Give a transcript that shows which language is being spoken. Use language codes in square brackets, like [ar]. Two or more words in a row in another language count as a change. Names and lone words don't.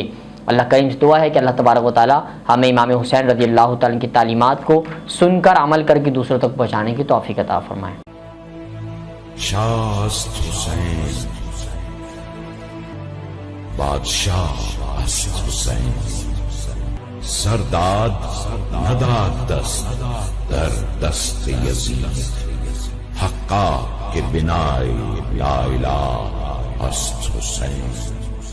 [ur] اللہ کریم سے دعا ہے کہ اللہ تبارک و تعالی ہمیں امام حسین رضی اللہ تعالیٰ کی تعلیمات کو سن کر عمل کر کے دوسروں تک پہنچانے کی توفیق عطا فرمائے۔ [fa] شاست حسین بادشاہ است حسین، سرداد نداد دست در دست یزید، حقا کہ بنائے [ar] لا الہ [fa] است حسین۔